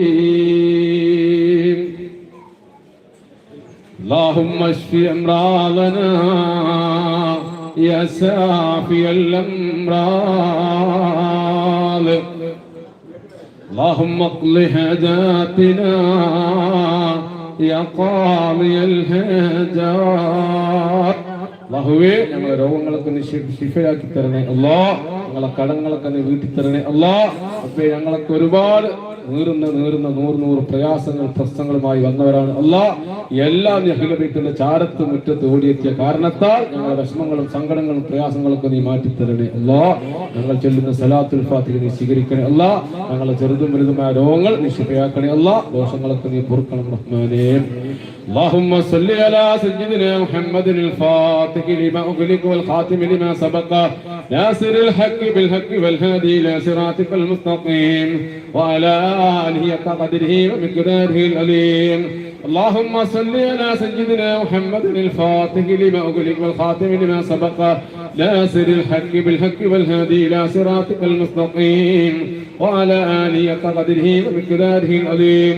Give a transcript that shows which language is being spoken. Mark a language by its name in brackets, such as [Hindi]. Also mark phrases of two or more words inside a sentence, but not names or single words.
[Arabic] اللهم اشف أمراضنا يا شافي الأمراض. اللهم اقض حاجاتنا يا قاضي الحاجات. [Malayalam] അല്ലാഹുവേ ഞങ്ങളുടെ രോഗങ്ങൾക്ക് നീ ശിഫയാക്കി തരണേ അല്ലാഹ്. ഞങ്ങളെ കടങ്ങളൊക്കെ നീ വീട്ടി തരണേ അല്ലാ. അപ്പേ ഞങ്ങളൊക്കെ ഒരുപാട് നീറുന്ന നൂറ് പ്രയാസങ്ങൾ പ്രശ്നങ്ങളുമായി വന്നവരാണ് അല്ലാ. എല്ലാം അഹ്ലുബൈത്തിന്റെ ചാരത്ത് മുറ്റത്ത് ഓടിയെത്തിയ കാരണത്താൽ ഞങ്ങളുടെ വിഷമങ്ങളും സങ്കടങ്ങളും പ്രയാസങ്ങളൊക്കെ നീ മാറ്റിത്തരണേ അല്ലാ. ഞങ്ങൾ ചൊല്ലുന്ന സലാത്തുൽ ഫാത്തിഹ നീ സ്വീകരിക്കണേ അല്ലാ. ഞങ്ങളെ ചെറുതും വലുതുമായ രോഗങ്ങൾ നീ ശിഫയാക്കണേ അല്ലാ. ദോഷങ്ങളൊക്കെ നീ പൊറുക്കണം റഹ്മാനേ. [Arabic] اللهم صل على سيدنا محمد الفاتح لما أغلق والخاتم لما سبق ناصر الحق بالحق والهادي إلى صراطك المستقيم وعلى آله قدره ومقداره العليم. اللهم صل على سيدنا محمد الفاتح لما أغلق والخاتم لما سبق ناصر الحق بالحق والهادي إلى صراطك المستقيم وعلى آله قدره ومقداره العليم.